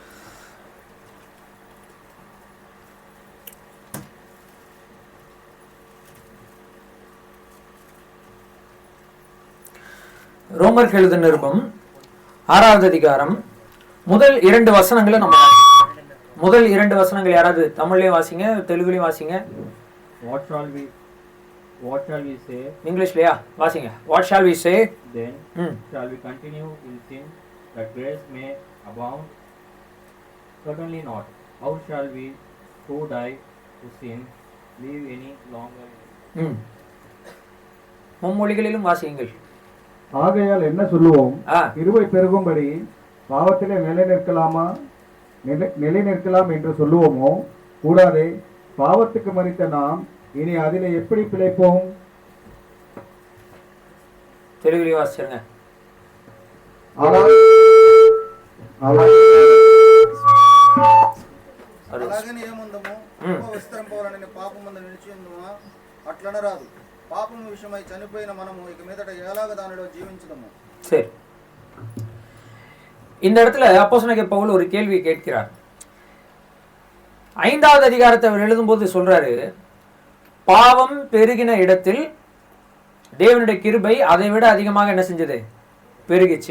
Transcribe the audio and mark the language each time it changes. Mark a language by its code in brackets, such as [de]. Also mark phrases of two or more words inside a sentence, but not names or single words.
[ta] ரோமருக்கு எழுதின நிருபம் 6வது அதிகாரம் முதல் 2 வசனங்களை நம்ம முதல் 2 வசனங்கள் யாராவது தமிழ்லயும் வாசிங்க, தெலுங்குலயும் வாசிங்க. [en] What shall we say? [ta] இங்கிலீஷ்லயா வாசிங்க. [en] What shall we say? Then shall we continue in sin that grace may abound? Certainly not. How shall we who die to sin live any longer? [ta] மும்மொழிகளிலும் வாசியுங்கள். ஆகையால் என்ன சொல்லுவோம்? கிருபை பெருகும்படி பாவத்திலே நிலைநிற்கலாம் என்று சொல்லுவோமோ? கூடாதே. பாவத்துக்கு மரித்த நாம் இனி அதிலே எப்படி பிழைப்போம்? தெலுங்குல வாசிங்க. [te] అలాగని ఏముందము విస్తరం పోవాలని పాపం అందు నిలిచి ఉందమా? అట్లనరాదు. పాపం విషయమై చనిపోయిన మనము ఇక మీదట ఎలాగ దానిలో జీవించదము? [ta] சரி, இந்த இடத்துல அப்போஸ்தலனாகிய பவுல் ஒரு கேள்வி கேட்கிறார். 5வது அதிகாரத்தை அவர் எழுதும்போது சொல்றாரு, பாவம் பெருகின இடத்தில் தேவனுடைய கிருபை அதை விட அதிகமாக என்ன செஞ்சது? பெருகிச்சு.